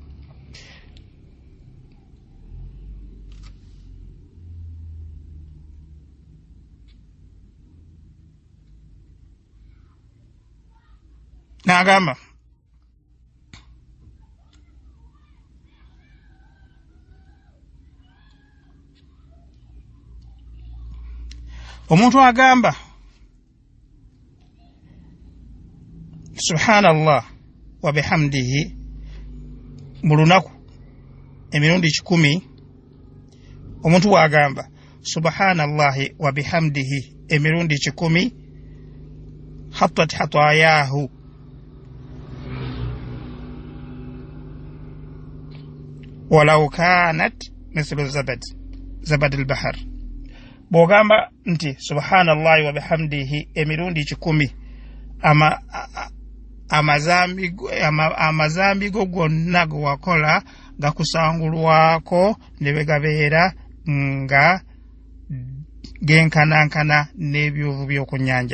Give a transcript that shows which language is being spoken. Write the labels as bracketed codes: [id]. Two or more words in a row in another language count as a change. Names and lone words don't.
[lg] N'agamba omuntu agamba [ar] سبحان الله وبحمده [lg] mu lunaku emirundi [ar] 10, [lg] omuntu wagamba [ar] سبحان الله وبحمده emirundi 10, حطت خطاياه ولو كانت مثل زبد البحر. [lg] Bw'ogamba nti [ar] سبحان الله وبحمده [lg] emirundi 10, amazambi go gonna ge wakola gakusangulwako ne bwe gabeera nga genkanankana n'ebyovu by'oku nnyanja.